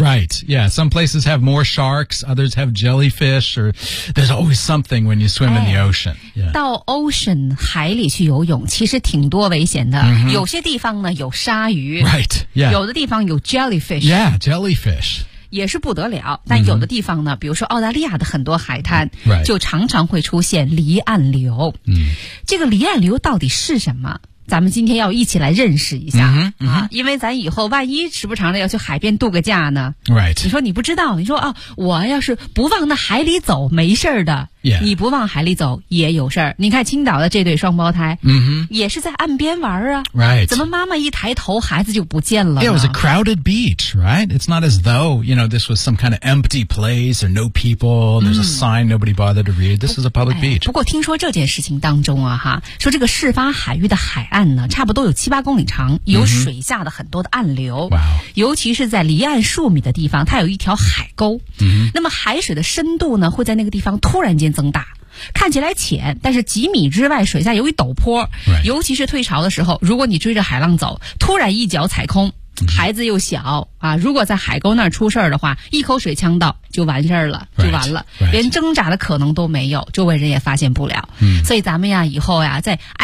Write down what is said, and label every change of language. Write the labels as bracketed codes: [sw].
[en] Right, yeah, some places have more sharks, others have jellyfish or there's always something when you swim、in the ocean、 [zh] 到 ocean 海里去游泳其实挺多危险的、有些地方有鲨鱼 [en] right,、yeah. [zh] 有的地方有 jellyfish [en] yeah, jellyfish [zh] 也是不得了，但有的地方呢、比如说澳大利亚的很多海滩、 [en] right. [zh] 就常常会出现离岸流、这个离岸流到底是什么，咱们今天要一起来认识一下、因为咱以后万一时不常的要去海边度个假呢、 [en] right. [zh] 你说你不知道，你说、我要是不往那海里走没事的、 [en] yeah. [zh] 你不往海里走也有事儿。你看青岛的这对双胞胎、也是在岸边玩啊、 [en] right. [zh] 怎么妈妈一抬头孩子就不见了呢？ [en] It was a crowded beach, right? It's not as though, you know, this was some kind of empty place or no people, there's a sign nobody bothered to read. This is a public beach. [zh] 不过听说这件事情当中啊哈，说这个事发海域的海岸呢差不多有7-8公里长，有水下的很多的暗流、尤其是在离岸数米的地方它有一条海沟、那么海水的深度呢会在那个地方突然间增大，看起来浅，但是几米之外水下有一陡坡、尤其是退潮的时候，如果你追着海浪走突然一脚踩空、孩子又小啊，如果在海沟那儿出事儿的话，一口水呛到就完事儿了，就完了、连挣扎的可能都没有，周围人也发现不了、所以咱们呀以后呀在